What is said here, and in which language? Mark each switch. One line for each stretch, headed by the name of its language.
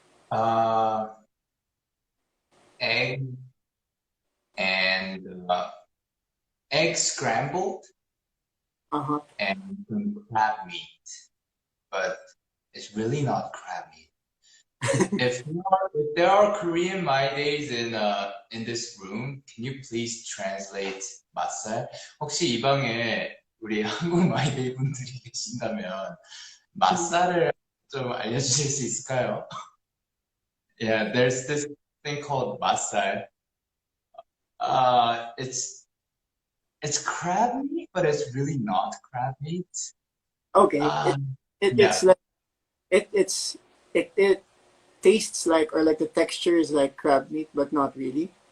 English: Uh, egg and egg scrambled Uh-huh. and some crab meat, but it's really not crab meat. If there are Korean my days in this room, can you please translate 맛살?
Korean: 혹시 이 방에 우리 한국 마이데이 분들이 계신다면 맛살을 좀 알려주실 수 있을까요?
English: Yeah, there's this thing called 맛살. It's crab meat, but it's really not crab meat. Okay. Uh, It's yeah, like it tastes like, or like the texture is like crab meat, but not really.